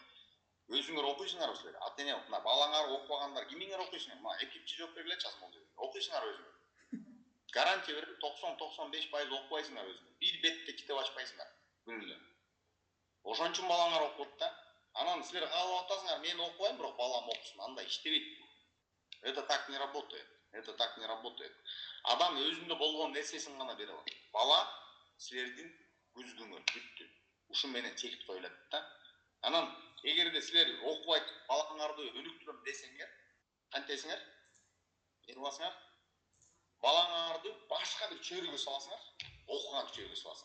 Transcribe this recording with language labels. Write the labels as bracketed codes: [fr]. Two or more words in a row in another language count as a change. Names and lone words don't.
[ky] Өзүңөр окуйсуңарбы силер? Ата-эне мына балаңар окубагандар кимиңер окуйсуңар? Мына экипчи жооп бергилечи азыр могу. Окуйсуңар өзүңөр. Гарантия берип 90-95% окубайсыңар өзүңөр. Бир бетте китеп ачпайсыңар күнүнө. Ошон үчүн балаңар окуп да. Анан силер каалап атасыңар, мен окубайм, бирок балам окусун. Андай иштебейт. [ru] Это так не работает. Это так не работает. [ky] Адам өзүндө болгон нерсесин гана бере алат. Бала силердин күзгүңөр бүттү. Ушу менен чекит коюлат да. Анан эгерде силер окубай балаңарды өнүктүрөм десеңер, кантесиңер? Не кыласыңар? Балаңарды башка бир чөйрөгө саласыңар, окуган чөйрөгө саласыңар.